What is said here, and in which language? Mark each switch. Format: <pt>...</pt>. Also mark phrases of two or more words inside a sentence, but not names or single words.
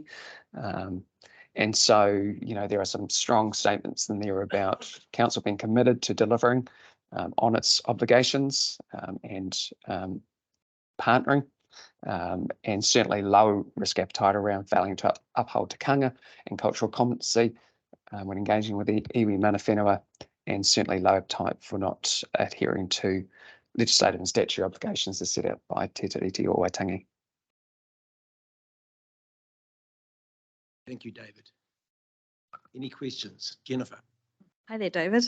<en>And so, you know, there are some strong statements in there about council being committed to delivering on its obligations and partnering, and certainly low risk appetite around failing to uphold tikanga and cultural competency when engaging with the</en> <mi>iwi mana whenua,</mi> <en>and certainly low appetite for not adhering to legislative and statutory obligations as set out by Te Tiriti o Waitangi. Thank you, David. Any questions? Jennifer? Hi there, David.</en>